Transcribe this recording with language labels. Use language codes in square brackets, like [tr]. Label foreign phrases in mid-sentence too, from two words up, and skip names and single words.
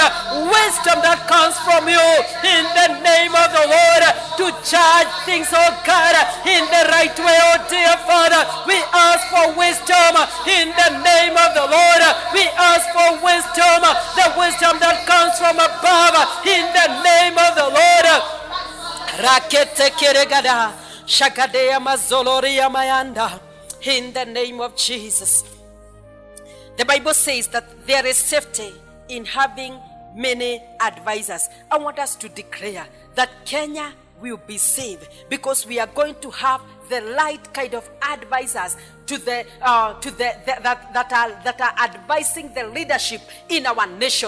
[en] Wisdom that comes from you, in the name of the Lord, to judge things, oh God, in the right way, oh dear Father. We ask for wisdom in the name of the Lord. We ask for wisdom, the wisdom that comes from above, in the name of the Lord. Rakete keregada, shakadea mazoloria mayanda, in the name of Jesus. The Bible says that there is safety in having many advisors. I want us to declare that Kenya will be saved because we are going to have the right kind of advisors that are advising the leadership in our nation.